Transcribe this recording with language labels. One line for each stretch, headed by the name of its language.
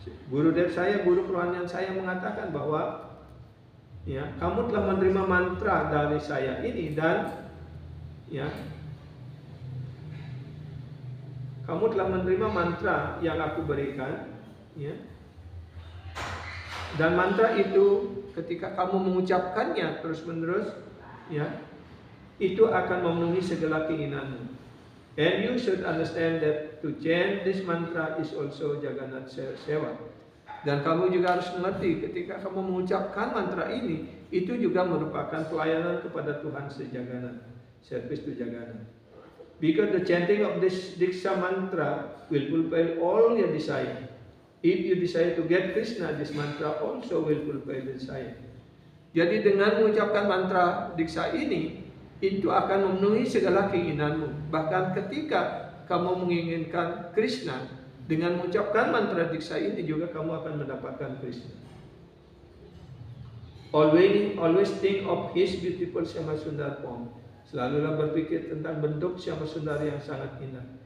Indonesian: Guru kerohanian saya mengatakan bahwa kamu telah menerima mantra dari saya ini, dan kamu telah menerima mantra yang aku berikan, dan mantra itu ketika kamu mengucapkannya terus-menerus, itu akan memenuhi segala keinginanmu.
English: And you should understand that to chant this mantra is also Jagannath Seva.
Indonesian: Dan kamu juga harus mengerti ketika kamu mengucapkan mantra ini, itu juga merupakan pelayanan kepada Tuhan Jagannath,
English: service to Jagannath. Because the chanting of this Diksha mantra will fulfill all your desire. If you desire to get Krishna, this mantra also will fulfill the desire.
Indonesian: Jadi dengan mengucapkan mantra Diksha ini, itu akan memenuhi segala keinginanmu. Bahkan ketika kamu menginginkan Krishna, dengan mengucapkan mantra Diksha ini juga kamu akan mendapatkan Krishna.
English: Always think of His beautiful Syama Sundar form.
Indonesian: Selalulah berpikir tentang bentuk Syama Sundar yang sangat indah.